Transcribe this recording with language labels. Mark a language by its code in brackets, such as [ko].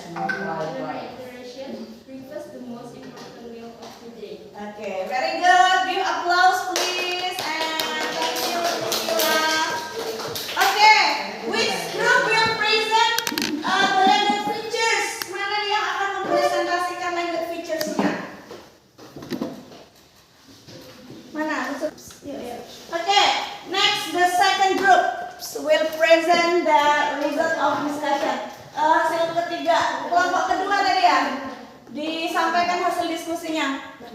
[en] Reiteration, breakfast the most important meal of the day. Okay, very good. Give applause, please. And thank you, Priscilla. Okay, which group will present the language features? [id] Mana yang akan mempresentasikan language features-nya? Mana? [en] Okay, next the second group will present the result of discussion. [id] Hasil ketiga, kelompok kedua tadi ya, disampaikan hasil diskusinya.